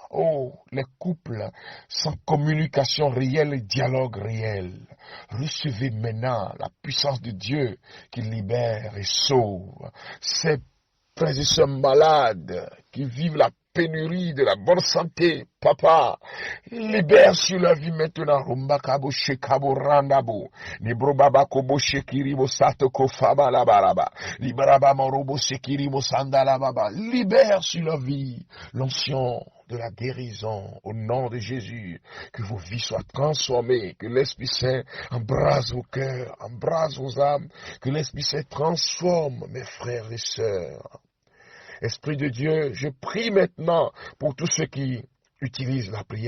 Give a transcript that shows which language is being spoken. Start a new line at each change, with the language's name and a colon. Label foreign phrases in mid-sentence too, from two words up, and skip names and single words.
French: Oh, les couples sans communication réelle et dialogue réel. Recevez maintenant la puissance de Dieu qui libère et sauve. Ces frères et sœurs malades qui vivent la pénurie de la bonne santé, papa, libère sur leur vie maintenant. Rumbakabo shekabo randabo, nibrobaba kobo shekiribo satoko faba la baraba, libraba morobo shekiribo sandala baba. Libère sur leur vie l'onction de la guérison au nom de Jésus. Que vos vies soient transformées, que l'Esprit Saint embrase vos cœurs, embrase vos âmes, que l'Esprit Saint transforme mes frères et sœurs. Esprit de Dieu, je prie maintenant pour tous ceux qui utilisent la prière.